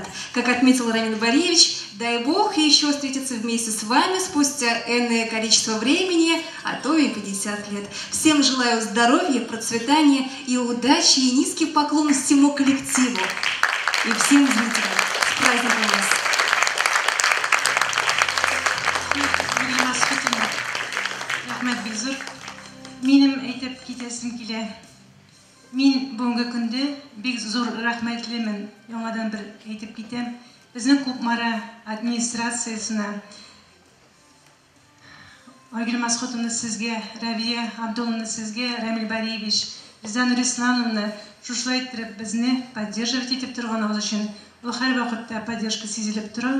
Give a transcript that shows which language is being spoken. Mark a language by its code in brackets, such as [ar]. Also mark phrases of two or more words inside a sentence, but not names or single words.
[ru] Как отметил Рамин Боревич, дай Бог еще встретиться вместе с вами спустя энное количество времени, а то и 50 лет. Всем желаю здоровья, процветания и удачи, и низкий поклон всему коллективу и всем зрителям. С праздником вас! [tt] Минем әйтеп китәсем килә. Мин бүгенге көндә бик зур рәхмәтлемен. Яңадан бер әйтеп китәм. Безнең Кукмара администрациясына Айгөл Масхутовна сезгә, Равия Абдулловна сезгә, Рамил Бариевич, Ризан Рислановна шушылай итеп безне поддерживать итеп торганыгыз өчен ул һәр вакытта поддержка сизелеп тора.